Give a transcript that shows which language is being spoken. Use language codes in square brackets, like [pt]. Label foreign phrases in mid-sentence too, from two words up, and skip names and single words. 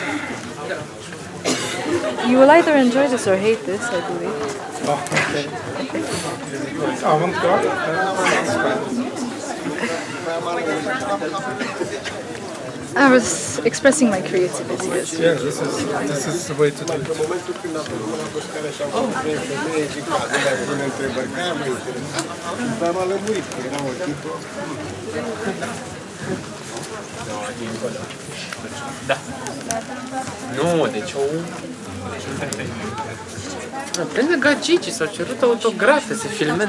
[en] You will either enjoy this or hate this, I believe. Oh, okay. Avant-garde? That's fine. I was expressing my creativity. Yes. Yeah, this is the way to do it. [ro] Da. Nu, deci o... Pe lângă Gigi s-au cerut autografe să filmăm.